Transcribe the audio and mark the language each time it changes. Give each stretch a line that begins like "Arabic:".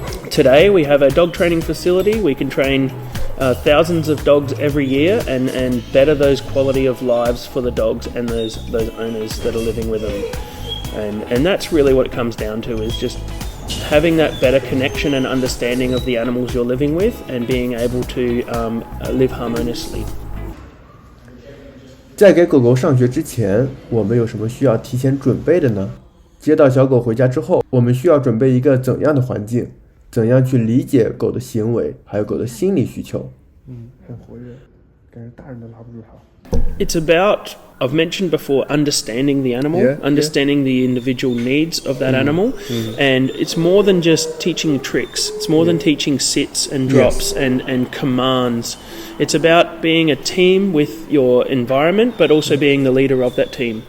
English: Today we have a dog training facility. We can train thousands of dogs every year and better those quality of lives for the dogs and those owners that are living with them. And that's really what it comes down to, is just having that better connection and understanding of the animals you're living with and being able to live harmoniously.
Chinese: 在给狗狗上学之前，我们有什么需要提前准备的呢？接到小狗回家之后，我们需要准备一个怎样的环境？怎样去理解狗的行为，还有狗的心理需求？很活跃，感觉大人都拉不住它。
English: It's about, I've mentioned before, understanding the animal, understanding the individual needs of that animal, and it's more than just teaching tricks. It's more than teaching sits and drops and commands. It's about being a team with your environment, but also being the leader of that team.